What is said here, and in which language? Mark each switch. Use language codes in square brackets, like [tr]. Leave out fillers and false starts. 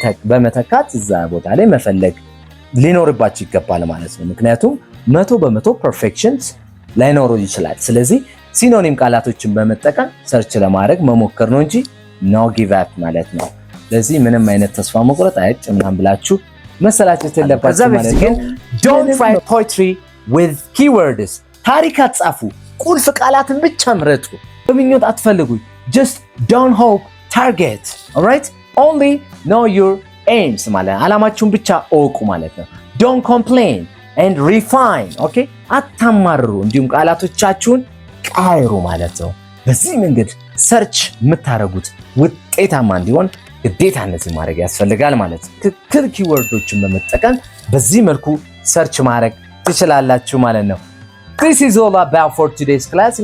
[am] በመተካት እዛ ቦታ ላይ መፈለግ ሊኖርባችሁ ይገባል ማለት ነው። ምክንያቱም 100% ፐርፌክሽንስ ላይኖሩ ይችላል። ስለዚህ ሲኖኒም ቃላቶችን በመጠቀም ሰርች ለማድረግ መሞከር ነው እንጂ ኖ ጊቭ አፕ ማለት ነው። ስለዚህ ምንም አይነት ተስፋ መቁረጥ ምናምን ብላችሁ መሰላቸት የለባችሁ ማለት ነው። [en] don't write poetry with keywords. [am] ታሪክ አትጻፉ፣ ቁልፍ ቃላትን ብቻ ምረጡ። በምኞት አትፈልጉ። [en] just don't hope, target. alright only know your aims [am] ማለት አላማችሁን ብቻ እወቁ ማለት ነው። [en] don't complain and refine. [am] okay አታማርሩ፣ እንዲሁም ቃላቶቻችሁን ቃይሩ ማለት ነው። በዚህ መንገድ ሰርች የምታረጉት ውጤታማ እንዲሆን ግዴታ እነዚህ ማድረግ ያስፈልጋል ማለት ነው። ትክክል ኪወርዶችን በመጠቀም በዚህ መልኩ ሰርች ማድረግ ትችላላችሁ ማለት ነው። [en] This is all about for today's class.